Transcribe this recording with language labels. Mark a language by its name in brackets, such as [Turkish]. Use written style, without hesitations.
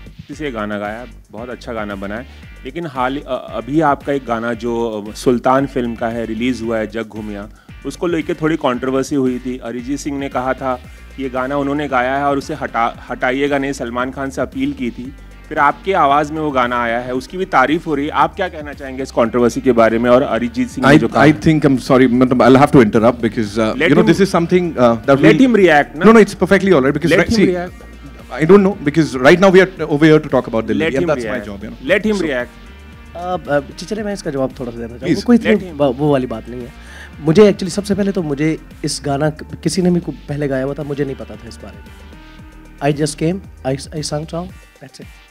[Hindi] इसे गाना गाया, बहुत अच्छा गाना बना है। लेकिन अभी आपका एक गाना जो सुल्तान फिल्म का है, रिलीज़ हुआ है, जग घूमिया, उसको लेके थोड़ी कंट्रोवर्सी हुई थी। अरिजीत सिंह ने कहा था कि ये गाना उन्होंने गाया है और उसे हटाइएगा नहीं, सलमान खान से अपील की थी। फिर आपके आवाज़ में वो गाना आया है, उसकी भी तारीफ हो रही है। आप क्या कहना चाहेंगे इस कंट्रोवर्सी के बारे में? और अरिजीत सिंह ने जो कहा, [English] I think I'm sorry, I'll have to interrupt because you know this is something that let him react. No, it's perfectly all right because let him react. I don't know because right now we are over here to talk about Delhi and that's my job, you know. Let him react. [Hindi] चिचरे, मैं इसका जवाब थोड़ा सा देना चाहूँगा। कोई वो वाली बात नहीं है। मुझे एक्चुअली सबसे पहले तो मुझे इस गाना किसी ने भी पहले गाया हुआ था, मुझे नहीं पता था इस बारे में। [English] I just came, I sang song, that's it.